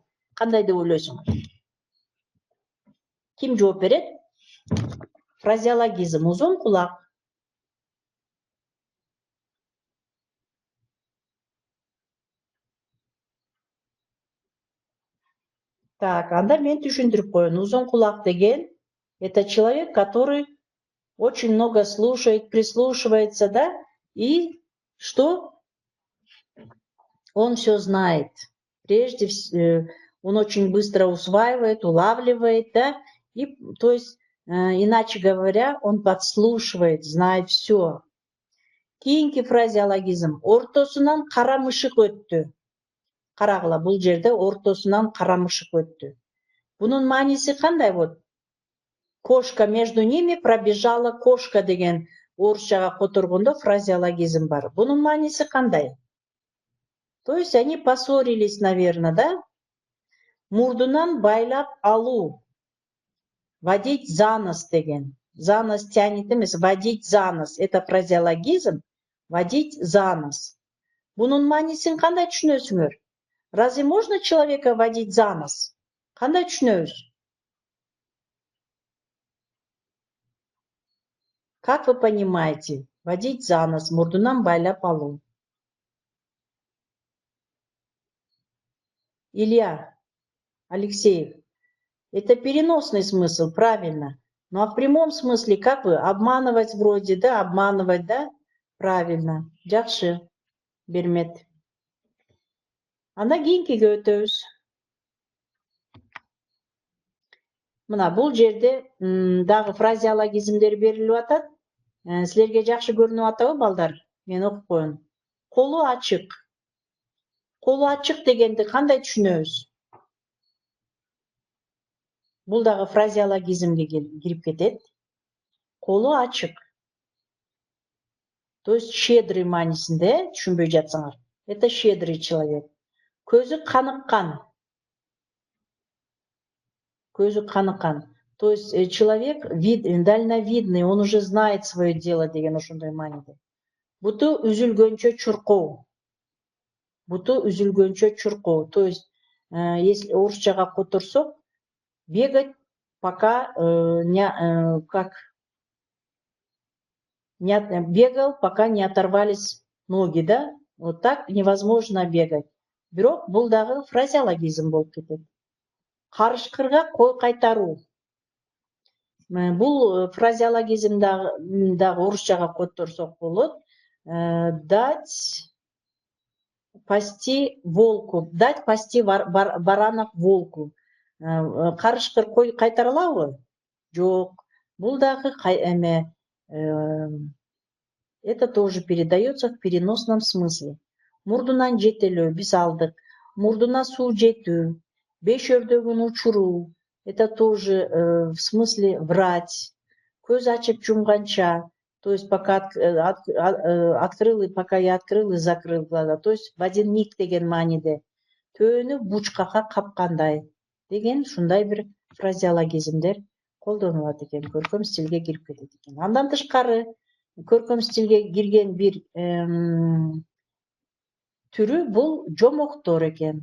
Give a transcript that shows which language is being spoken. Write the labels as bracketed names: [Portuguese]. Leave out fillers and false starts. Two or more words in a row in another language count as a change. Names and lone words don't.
[Kyrgyz] Кандай деп ойлойсуңар? Ким жооп берет? Фразеологизм, узун кулак. Так, анда мен түшүндүрүп коеюн. Узун кулак деген [Russian] это человек, который очень много слушает, прислушивается, да? И что? Он все знает. Прежде всего, он очень быстро усваивает, улавливает, да? И, то есть, иначе говоря, он подслушивает, знает все. [Kyrgyz] Кийинки фразеологизм. Ортосунан кара мышык өттү. Карагыла, бул жерде ортосунан кара мышык өттү. Бунун мааниси кандай болот? [Russian] Кошка, между ними пробежала кошка [Kyrgyz] деген орусчага которгондо фразеологизм бар. Бунун мааниси кандай? [Russian] То есть они поссорились, наверное, да? [Kyrgyz] Мурдунан байлап алуу. [Russian] Водить за нос деген. За нос тянет эмес, водить за нос. Это фразеологизм. Водить за нос. [Kyrgyz] Бунун маанисин кандай түшүнөсүңөр? [Russian] Разве можно человека водить за нос? [Kyrgyz] Кандай түшүнөбүз? [Russian] Как вы понимаете? Водить за нос, [Kyrgyz] мурдунан байлап алуу. Илья Алексеев. [Russian] Это переносный смысл, правильно. Ну а в прямом смысле, как вы? Обманывать вроде, да? Обманывать, да? Правильно. [Kyrgyz] Жакшы. Бермет. Анда кийинкиге өтөбүз. Мына бул жерде дагы фразеологизмдер берилип атат. Силерге жакшы көрүнүп атабы, балдар? Мен окуп коеюн. Колу ачык. Колу ачык дегенди кандай түшүнөбүз? Бул дагы фразеологизмге кирип кетет. Колу ачык. [Russian] То есть щедрый [Kyrgyz] маанисинде, түшүнбөй жатсаңар. [Russian] Это щедрый человек. [Kyrgyz] Көзү каныккан. Көзү каныккан. [Russian] То есть человек дальновидный, он уже знает свое дело [Kyrgyz] деген ошондой мааниде. Буту үзүлгөнчө чуркоо. Буту үзүлгөнчө чуркоо. [Russian] То есть если [Kyrgyz] орусчага которсок, [Russian] Бегать пока бегал, пока не оторвались ноги, да? Вот так невозможно бегать. [Kyrgyz] Бирок бул дагы фразеологизм болуп кетет. Карышкырга кой кайтаруу. Бул фразеологизм дагы орусчага которсок болот. [Russian] Дать пасти волку. Дать пасти баранок волку. [Kyrgyz] Карышкыр кой кайтара алабы? Жок. Бул дагы [Russian] это тоже передается в переносном смысле. [Kyrgyz] Мурдунан жетелөө биз алдык. Мурдуна суу жетүү. Беш өрдөгүн учуруу. [Russian] Это тоже в смысле врать. [Kyrgyz] Көз ачып жумганча. [Russian] То есть пока открыл и пока я открыл и закрыл глаза. То есть в один миг [Kyrgyz] деген мааниде. Төөнү бучкакка капкандай деген ушундай бир фразеологизмдер колдонулат экен, көркөм стилге кирип кетет экен. Андан тышкары көркөм стилге кирген бир түрү бул жомоктор экен.